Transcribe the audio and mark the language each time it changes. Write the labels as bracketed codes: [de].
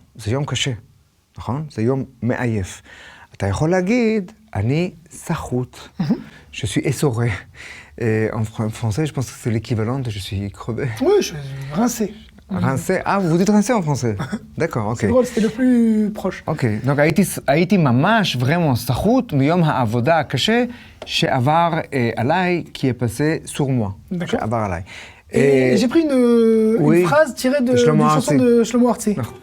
[he] זה יום קשה, נכון? זה יום מעייף. אתה יכול להגיד, אני סחוט, [fr] je suis essoré. En français, je pense que c'est l'équivalent de je suis crevé. Oui, je suis rincé. Rincé? Ah, vous dites rincé en français? D'accord, ok. C'est drôle, c'était le plus proche. [he] Ok, donc הייתי ממש vraiment סחוט מיום העבודה הקשה שעבר עליי, [fr] qui est passé sur moi. [he] שעבר עליי. [fr] Et j'ai pris une phrase tirée d'une chanson de Shlomo Artzi.